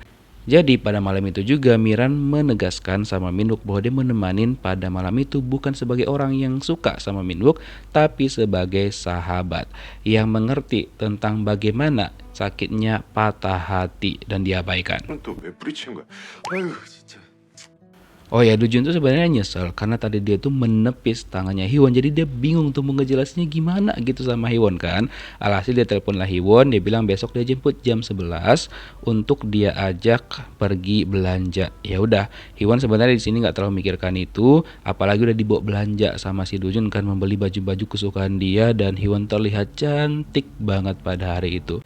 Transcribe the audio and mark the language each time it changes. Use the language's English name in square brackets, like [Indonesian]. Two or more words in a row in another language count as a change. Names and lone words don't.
[Indonesian] Jadi pada malam itu juga Miran menegaskan sama Minwook bahwa dia menemanin pada malam itu bukan sebagai orang yang suka sama Minwook, tapi sebagai sahabat yang mengerti tentang bagaimana sakitnya patah hati dan diabaikan. [Korean] 또왜 뿌리치는 거야? 아유 진짜. [Indonesian] Oh ya, Dujun tuh sebenarnya nyesel karena tadi dia tuh menepis tangannya Hyewon, jadi dia bingung tuh mau ngejelasinnya gimana gitu sama Hyewon kan. Alhasil dia teleponlah Hyewon, dia bilang besok dia jemput jam 11 untuk dia ajak pergi belanja. Ya udah, Hyewon sebenarnya di sini nggak terlalu mikirkan itu, apalagi udah dibawa belanja sama si Dujun kan, membeli baju-baju kesukaan dia dan Hyewon terlihat cantik banget pada hari itu.